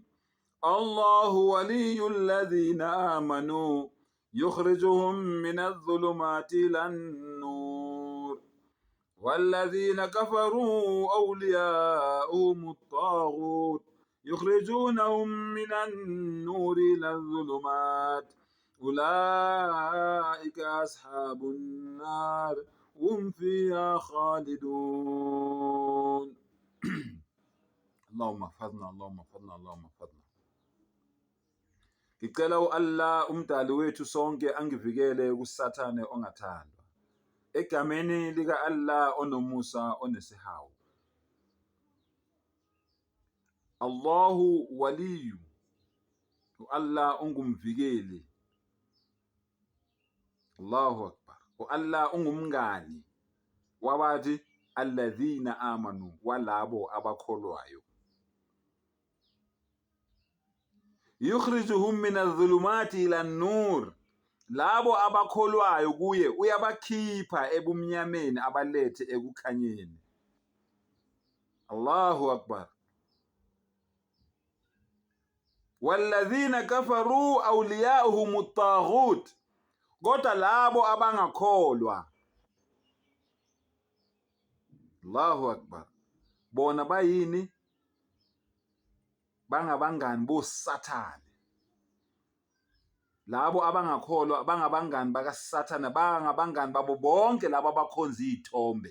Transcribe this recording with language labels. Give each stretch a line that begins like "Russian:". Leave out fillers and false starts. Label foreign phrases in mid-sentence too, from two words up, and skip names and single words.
Arabic: الله ولي الذين آمنوا يخرجهم من الظلمات إلى النور والذين كفروا أولياؤهم الطاغوت يخرجونهم من النور إلى الظلمات أولئك أصحاب النار هم فيها خالدون. اللهم احفظنا اللهم احفظنا اللهم احفظنا.
Zulu: Ngicela u-Allah umdali wethu sonke angivikele kusathane ongathandwa. Egameni lika Allah onomusa onesihawu.
Arabic: الله ولي.
Zulu: U-Allah ungumvikeli.
Arabic: الله أكبر.
Zulu: U-Allah ungumngani wabathi
Arabic: الذين آمنوا,
Zulu: walabo abakholwayo.
Arabic: يخرجهم من الظلمات إلى النور.
Zulu: Labo abakholwayo kuye uyabakhipha ebumnyameni abalethe ekukhanyeni.
Arabic: الله أكبر. والذين كفروا أولياؤهم الطاغوت.
Zulu: Kodwa labo abangakholwa,
Arabic: الله أكبر,
Zulu: bona bayini? Bangabangani bosathane. Labo abangakholwa bangabangani bakasathane, bangabangani babo bonke labo abakhonza izithombe.